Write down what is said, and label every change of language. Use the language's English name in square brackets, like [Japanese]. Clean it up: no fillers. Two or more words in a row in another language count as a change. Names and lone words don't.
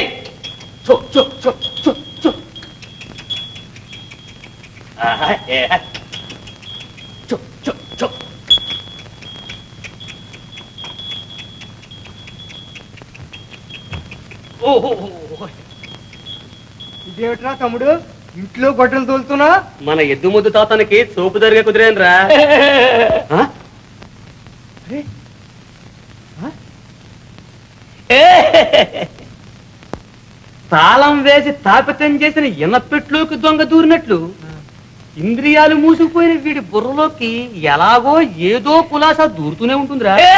[Telugu] Chuk, chuk, chuk, chuk, chuk. Yeah. Chuk, chuk, chuk. ఇదేమిట్రా తమ్ముడు, ఇంట్లో గొడ్డలు తోలుతున్నా? మన ఎద్దు ముద్దు తాతానికి సోపు దరిగా కుదిరేనరా. తాళం వేసి తాపితం చేసిన ఇనపెట్లోకి దొంగ దూరినట్లు ఇంద్రియాలు మూసుకుపోయిన వీడి బుర్రలోకి ఎలాగో ఏదో కులాసా దూరుతూనే ఉంటుందిరా.